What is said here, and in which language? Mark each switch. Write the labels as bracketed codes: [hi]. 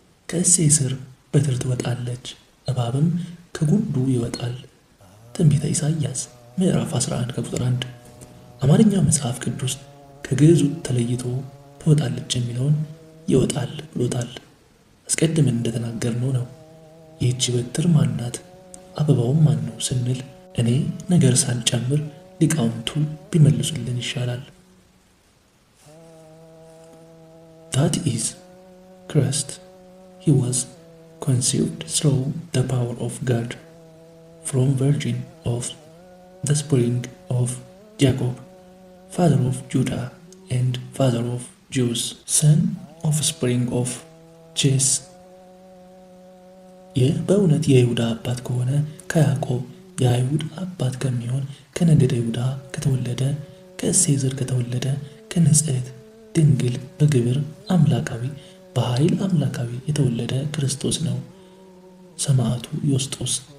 [am] ከእሴይ ስር በትር ትወጣለች፣ እባብም ከጉንዱ ይወጣል። ትንቢተ ኢሳይያስ ምዕራፍ 11 ከቁጥር 1። አማርኛ መጽሐፍ ቅዱስ ከግዕዙ ተለይቶ ትወጣለች የሚለውን ይወጣል ብሎታል። አስቀድመን እንደተናገርነው ነው። ይህቺ በትር ማናት? አበባውም ማን ነው ስንል እኔ ነገር ሳልጨምር ሊቃውንቱ ቢመልሱልን ይሻላል። [en] That is Christ. He was conceived through the power of God, from virgin of the spring of Jacob, father of Judah and father of Jews, son of spring of Jesse. [am] ይህ በእውነት የይሁዳ አባት ከሆነ ከያዕቆብ የአይሁድ አባት ከሚሆን ከነገደ ይሁዳ ከተወለደ ከእሴይ ዘር ከተወለደ ከንጽሕት ድንግል በግብር አምላካዊ በኃይል አምላካዊ የተወለደ ክርስቶስ ነው። ሰማዕቱ ዮስጦስ